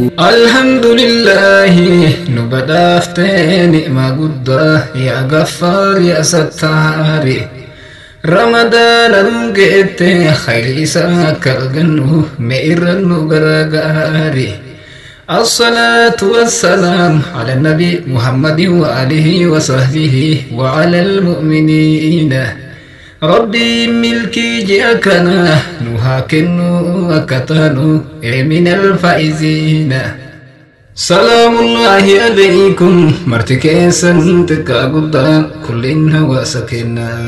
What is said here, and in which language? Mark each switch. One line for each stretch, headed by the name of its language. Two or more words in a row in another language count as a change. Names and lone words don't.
Oromo: Alhamdulillahi, nu badhaaftee ni'maa guddaa,
Arabic: يا غفار، يا ستار.
Oromo: Ramadaana nu geette, khayri isaa akka argannu, mee irra nu gargaari.
Arabic: الصلاة والسلام على النبي محمد وآله وصحبه وعلى المؤمنين.
Oromo: Rabbi milkii ji'a kana nu haa kennu akka taanu, ee,
Arabic: من الفائزين. سلام الله عليكم,
Oromo: marti keessan xiqqaa guddaa, kulliin hawaasa kenna.